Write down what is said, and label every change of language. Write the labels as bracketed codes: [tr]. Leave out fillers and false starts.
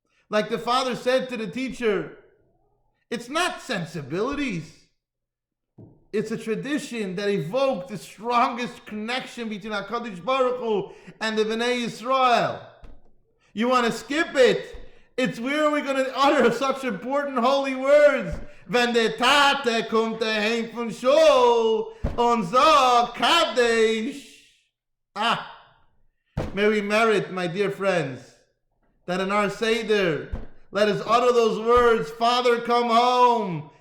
[en] Like the father said to the teacher, it's not sensibilities. It's a tradition that evoked the strongest connection between HaKadosh Baruch Hu and the Bnei Yisrael. You want to skip it? It's where we're going to utter such important holy words [yi] wenn der Tate kommt heim von Schule und sagt, Kaddish. [en] May we merit, my dear friends, that in our Seder, let us utter those words, Father, come home.